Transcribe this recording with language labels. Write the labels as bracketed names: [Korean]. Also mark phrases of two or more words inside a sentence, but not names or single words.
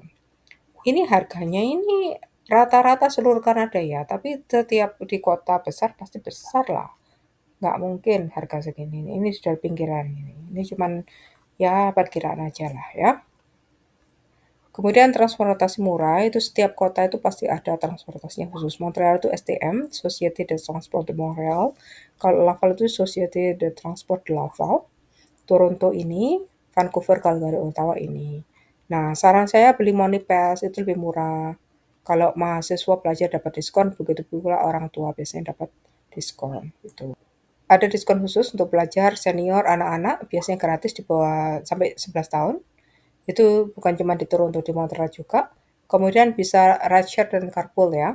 [Indonesian] Ini harganya ini rata-rata seluruh Kanada ya, tapi setiap di kota besar pasti besar lah. Nggak mungkin harga segini. Ini sudah pinggiran ini. Ini cuman ya perkiraan aja lah ya. Kemudian transportasi murah itu setiap kota itu pasti ada transportasinya khusus. Montreal itu STM, Société de Transport de Montréal. Kalau Laval itu Société de Transport de Laval. Toronto ini, Vancouver, Calgary, Ottawa ini. Nah, saran saya beli Money Pass itu lebih murah. Kalau mahasiswa pelajar dapat diskon, begitu pula orang tua biasanya dapat diskon. Gitu. Ada diskon khusus untuk pelajar, senior, anak-anak, biasanya gratis di bawah sampai 11 tahun. Itu bukan cuma di Toronto, di Montreal juga. Kemudian bisa rideshare dan carpool ya.